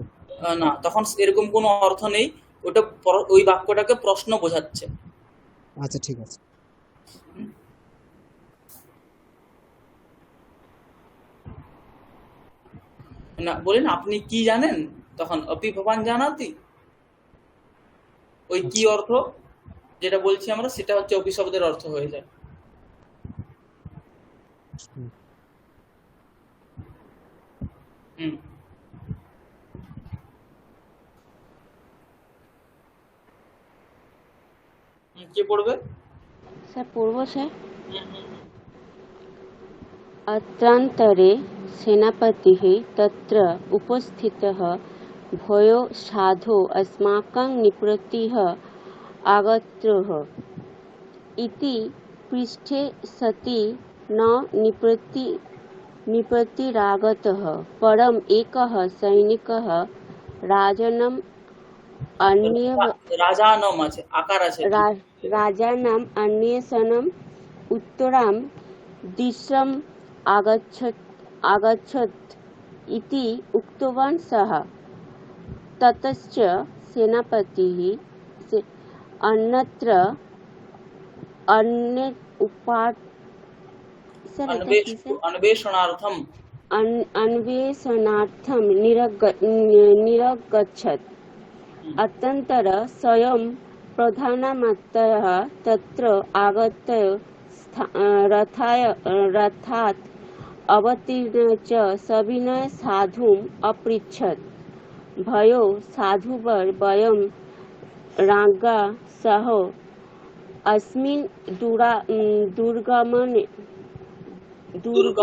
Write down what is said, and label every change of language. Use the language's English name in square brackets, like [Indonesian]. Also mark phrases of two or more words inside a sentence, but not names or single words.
[Bangla] না, তখন এরকম কোনো অর্থ নেই। ওটা ওই বাক্যটাকে প্রশ্ন বোঝাচ্ছে। আচ্ছা ঠিক আছে। না, বলেন আপনি কি জানেন, তখন [Sanskrit] অপি ভবান জানাতি, [Bangla] ওই কি আচ্ছা। অর্থ যেটা বলছি আমরা, সেটা হচ্ছে অপি শব্দের অর্থ হয়ে যায়। হুম। হুম, কে পড়বে? স্যার পড়বো স্যার। হুম, হুম, [Sanskrit] अत्रान्तरे सेनापतिः तत्र उपस्थितः भयो साधो अस्माकं निपृतिः आगतः इति पृष्ठे सति न निपृतिरागतः परम् एकः सैनिकः राजनम् अन्य [Bangla] রাজানম আছে, আকার আছে [Sanskrit] रा, [Bangla] একটু। [Sanskrit] राजानम् अन्वेषणम् उत्तरां दिशम् आगच्छत् इति उक्तवान् सः। ततश्च सेनापतिः अन्यत्र अन्य उपा सर [Bangla] এটা কি স্যার [Sanskrit] अन्वेषणार्थम। अन्वेषणार्थं निरगच्छत्। अतन्तर स्वयं प्रधानमन्त्रिः तत्र आगत्य रथात् अवतीर्य च सविनय साधुम् अपृच्छत् भयो साधुवर वयं राज्ञा सह अस्मिन् दुर्गमने दुर्ग